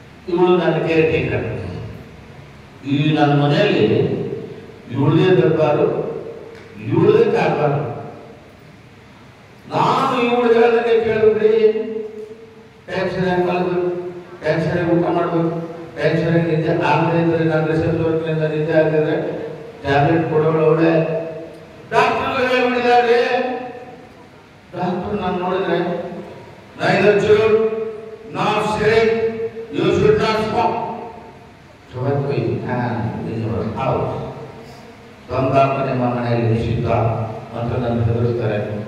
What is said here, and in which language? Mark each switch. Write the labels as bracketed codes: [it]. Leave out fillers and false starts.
[kn] ಇವಳು ನನ್ನ care taker. ಈ ನನ್ನ ಮನೆಯಲ್ಲಿ ಇವಳದೇ ದರ್ಬಾರು, ಇವಳದೇ ಕಾರ್ಬಾರು. ನಾನು ಇವಳು ಹೇಳಿದ್ರೆ ಕೇಳಬೇಕ್ರಿ. ಟೈಮ್ ಸರಿಯಾಗಿ ಮಾಡಬೇಕು, ಟೈಮ್ ಸರಿಯಾಗಿ ಊಟ ಮಾಡಬೇಕು, ಟೈಮ್ ಸರಿಯಾಗಿ ನಿದ್ದೆ ಆಗದೆ ಇದ್ರೆ, ನಾನು ರಿಸರ್ಚ್ ವರ್ಕ್ನಿಂದ ನಿದ್ದೆ ಆಗಿದ್ರೆ ಟ್ಯಾಬ್ಲೆಟ್ ಕೊಡೋಳು ಅವಳೆ. ಡಾಕ್ಟರ್ ಹೇಳ್ಬಿಟ್ಟಿದ್ದಾರೆ. ಡಾಕ್ಟರ್ ನಾನು ನೋಡಿದ್ರೆ [en] neither chewed nor cigarette, you should not smoke. Tobacco in your house. [kn] ತಂಬಾಕು ನಿಮ್ಮ ಮನೆಯಲ್ಲಿ ನಿಷಿದ್ಧ ಅಂತ ನನ್ನ ಹೆದರಿಸ್ತಾರೆ.